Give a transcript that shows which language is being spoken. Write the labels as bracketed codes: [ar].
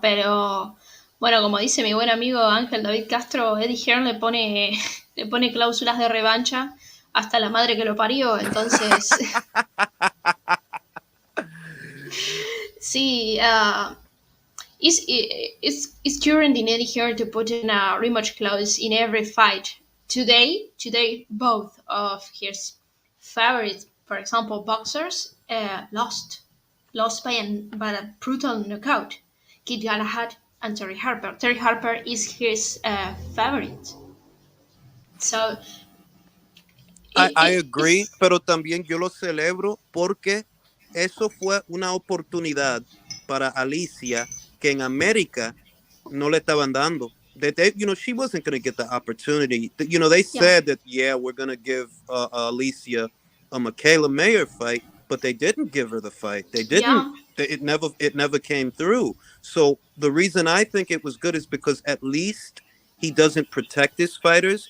[es] Pero bueno, como dice mi buen amigo Ángel David Castro, Eddie Hearn le pone cláusulas de revancha hasta la madre que lo parió. Entonces, sí, [en] it's current in Eddie Hearn to put in a rematch clause in every fight. Today, both of his favorite, for example, boxers, lost by a brutal knockout. Kid Galahad and Terry Harper. Terry Harper is his favorite. So I agree, it's [es] pero también yo lo celebro porque eso fue una oportunidad para Alicia que en América no le estaban dando. [en] That she wasn't going to get the opportunity. They yeah, said that we're going to give Alicia a Michaela Mayer fight, but they didn't give her the fight. They didn't. yeah. It never came through. So the reason I think it was good is because at least he doesn't protect his fighters.